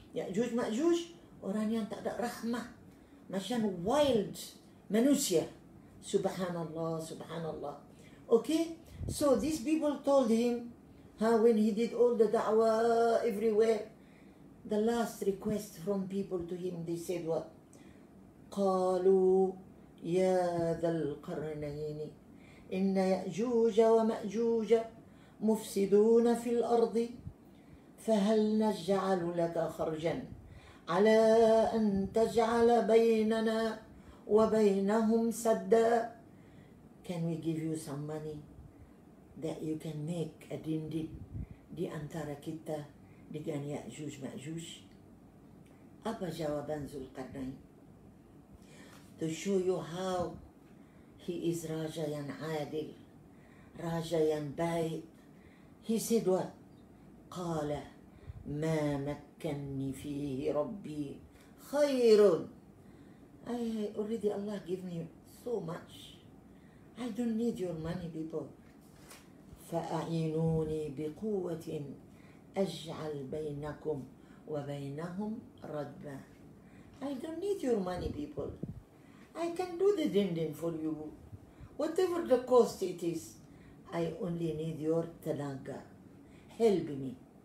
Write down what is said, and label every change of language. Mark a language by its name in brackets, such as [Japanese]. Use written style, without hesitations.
[Malay] Ya'juj Ma'juj, orang yang tak ada rahmah. Macam wild manusia. [Arabic] Subhanallah, subhanallah. [English] Okay, so these people told him, when he did all the da'wah everywhere, the last request from people to him, they said what? [Arabic] قالوا يا ذا القرنين إن يأجوج ومأجوج مفسدون في الأرض فهل نجعل لك خرجا على أن تجعل بيننا وبينهم سدا. [English] Can we give you some money that you can make a dinding [Malay] di antara kita dengan Ya'juj Ma'juj? Apa jawaban Zulkarnain? [English] To show you how he is [Malay] Raja yang adil, Raja yang baik. [English] He said what? [Arabic] قال ما مكنني فيه ربي خير. [English] I already Allah give me so much. I don't need your money, people. [Arabic] فأعينوني بقوة أجعل بينكم وبينهم ردما. [English] I don't need your money, people. I can do the dindin for you. Whatever the cost it is, I only need your tenaga. Help me.